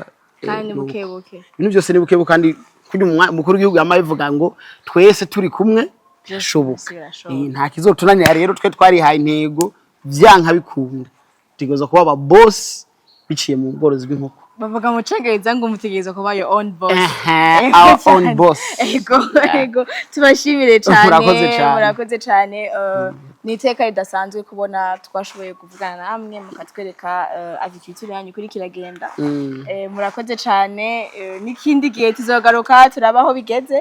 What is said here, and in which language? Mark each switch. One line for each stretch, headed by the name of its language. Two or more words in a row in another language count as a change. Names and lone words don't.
Kinyarwanda: kandi bukebuke ibintu byose ni bukebuke kandi kuri umukuru w'igihugu yamabivuga ngo twese turi kumwe birashoboka nta kizotunanira rero twe twarihaye intego byanka bikunda tigoza kuba aba boss biciye mu bworozi bw'inkoko bavuga mu Cyongereza ngo mutegereza kuba
English: your own boss our own boss
Kinyarwanda: ego tubashimire cyane murakoze cyane niteka ridasanzwe kubona twashoboye kuvugana namwe mukatwereka agriculture yanyu kuri kiragenda murakoze cyane n'ikindi gihe tuzogaruka turabaho bigeze